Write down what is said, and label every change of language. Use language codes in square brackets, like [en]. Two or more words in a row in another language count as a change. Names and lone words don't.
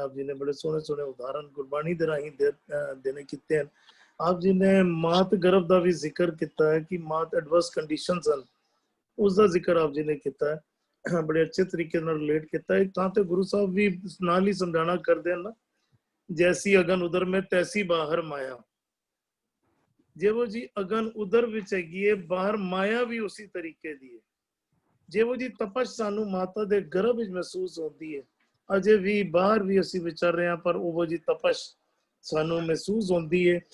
[pa] ਆਪ ਜੀ ਨੇ ਬੜੇ ਸੋਹਣੇ ਸੋਹਣੇ ਉਦਾਹਰਨ ਗੁਰਬਾਣੀ ਦੇ ਰਾਹੀਂ ਦੇਣੇ ਕੀਤੇ ਹਨ। ਆਪ ਜੀ ਨੇ ਮਾਤ ਗਰਭ ਦਾ ਵੀ ਜ਼ਿਕਰ ਕੀਤਾ ਹੈ ਕਿ ਮਾਤ [en] adverse conditions [pa] ਹਨ, ਉਸ ਦਾ ਜ਼ਿਕਰ ਆਪ ਜੀ ਨੇ ਕੀਤਾ ਹੈ। ਬੜੇ ਅੱਛੇ ਤਰੀਕੇ ਨਾਲ ਰਿਲੇਟ ਕੀਤਾ ਹੈ। ਤਾਂ ਤੇ ਗੁਰੂ ਸਾਹਿਬ ਵੀ ਨਾਲ ਹੀ ਸਮਝਾਣਾ ਕਰਦੇ ਹਨ ਨਾ, ਜੈਸੀ ਅਗਨ ਉਦਰ ਮੈਂ ਤੈਸੀ ਬਾਹਰ ਮਾਇਆ। ਜਿਹੋ ਜੀ ਅਗਨ ਉਦਰ ਵਿੱਚ ਹੈਗੀ ਹੈ, ਬਾਹਰ ਮਾਇਆ ਵੀ ਉਸੇ ਤਰੀਕੇ ਦੀ ਹੈ। ਜਿਹੋ ਜੀ ਤਪਸ਼ ਸਾਨੂੰ ਮਾਤਾ ਦੇ ਗਰਭ ਵਿੱਚ ਮਹਿਸੂਸ ਹੁੰਦੀ ਹੈ, ਅਜੇ ਵੀ ਬਾਹਰ ਵੀ ਅਸੀਂ ਵਿਚਰ ਰਹੇ ਹਾਂ, ਪਰ ਉਹ ਜੀ ਤਪਸ਼ ਸਾਨੂੰ ਮਹਿਸੂਸ ਹੁੰਦੀ ਹੈ।